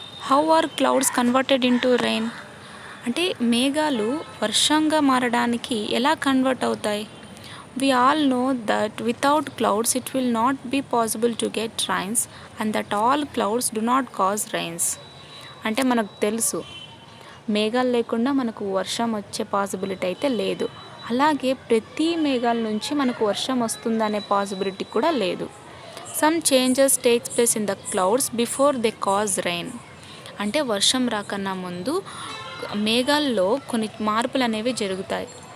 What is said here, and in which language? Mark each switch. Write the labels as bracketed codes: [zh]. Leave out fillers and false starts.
[en] How are clouds converted into rain. [te] అంటే మేఘాలు వర్షంగా మారడానికి ఎలా కన్వర్ట్ అవుతాయి. [en] We all know that without clouds it will not be possible to get rains and that all clouds do not cause rains. [te] అంటే మనకు తెలుసు మేఘాలు లేకుండా మనకు వర్షం వచ్చే పాసిబిలిటీ అయితే లేదు. అలాగే ప్రతి మేఘాల నుంచి మనకు వర్షం వస్తుందనే పాసిబిలిటీ కూడా లేదు. [en] Some changes takes place in the clouds before they cause rain. [te] అంటే వర్షం రాకన్నా ముందు మేఘాల్లో కొన్ని మార్పులు అనేవి జరుగుతాయి.